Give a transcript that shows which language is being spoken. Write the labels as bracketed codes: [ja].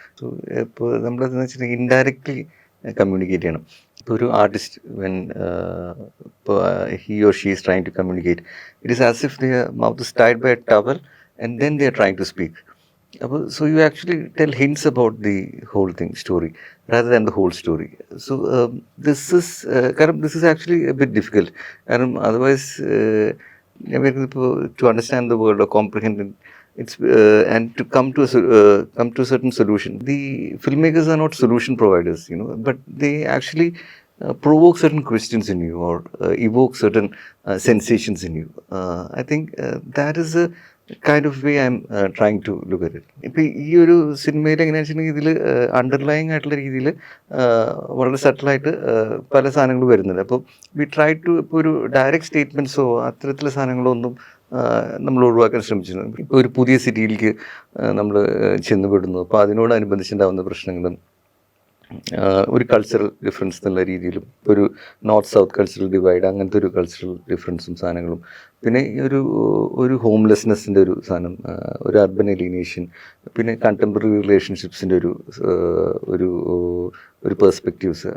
[ml] So ഇപ്പോൾ നമ്മളെന്ന് വെച്ചിട്ടുണ്ടെങ്കിൽ ഇൻഡയറക്റ്റ്ലി കമ്മ്യൂണിക്കേറ്റ് ചെയ്യണം. ഇപ്പോൾ ഒരു ആർട്ടിസ്റ്റ് [en] when [ml] ഇപ്പോൾ [en] He or she is trying to communicate, it is as if their mouth is tied by a towel and then they are trying to speak. So you actually tell hints about the whole story rather than the whole story. So this is actually a bit difficult. Otherwise, to understand the world or comprehend it, it's and to come to a certain solution. The filmmakers are not solution providers, but they actually provoke certain questions in you or evoke certain sensations in you. I think that is a kind of way I'm trying to look at it. [ml] ഇപ്പോൾ ഈ ഒരു സിനിമയിൽ എങ്ങനെയാണെന്ന് വെച്ചിട്ടുണ്ടെങ്കിൽ ഇതിൽ underlying ആയിട്ടുള്ള രീതിയിൽ വളരെ സട്ടിലായിട്ട് പല സാധനങ്ങൾ വരുന്നുണ്ട്. അപ്പോൾ [en] we try to [ml] ഇപ്പോൾ ഒരു ഡയറക്റ്റ് സ്റ്റേറ്റ്മെൻറ്റ്സോ അത്തരത്തിലുള്ള സാധനങ്ങളൊന്നും നമ്മൾ ഒഴിവാക്കാൻ ശ്രമിച്ചിട്ടുണ്ട്. ഇപ്പോൾ ഒരു പുതിയ സിറ്റിയിലേക്ക് നമ്മൾ ചെന്നുപെടുന്നു, അപ്പോൾ അതിനോടനുബന്ധിച്ചുണ്ടാകുന്ന പ്രശ്നങ്ങളും ഒരു കൾച്ചറൽ ഡിഫറൻസ് എന്നുള്ള രീതിയിലും, ഒരു നോർത്ത് സൗത്ത് കൾച്ചറൽ ഡിവൈഡ്, അങ്ങനത്തെ ഒരു കൾച്ചറൽ ഡിഫറൻസും സാധനങ്ങളും, പിന്നെ ഒരു ഹോംലെസ്നെസ്സിൻ്റെ ഒരു സാധനം, ഒരു അർബൻ എലിനേഷൻ, പിന്നെ കണ്ടംപററി റിലേഷൻഷിപ്സിൻ്റെ ഒരു പെർസ്പെക്റ്റീവ്സ്.